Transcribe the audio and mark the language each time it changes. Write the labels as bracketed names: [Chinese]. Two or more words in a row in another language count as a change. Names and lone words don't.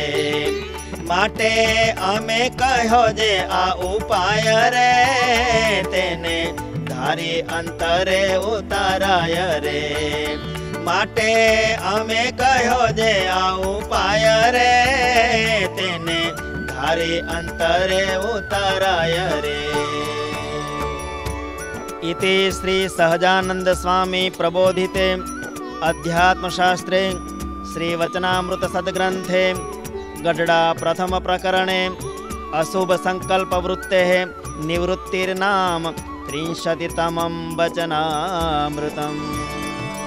[Gujarati] માટે અમે કહ્યો જે આ ઉપાય રે, તેને ધારી અંતરે ઉતારાય રે. માટે અમે કહ્યો જે આ ઉપાય રે, તેને ધારી અંતરે ઉતારાય રે. [Sanskrit] इति श्री सहजानंद स्वामी प्रबोधिते अध्यात्मशास्त्रे श्री वचनामृत सद्ग्रंथे गढ़डा प्रथम प्रकरणे अशुभ संकल्प वृत्तेः निवृत्तिर्नाम 30तमं वचनामृतम्।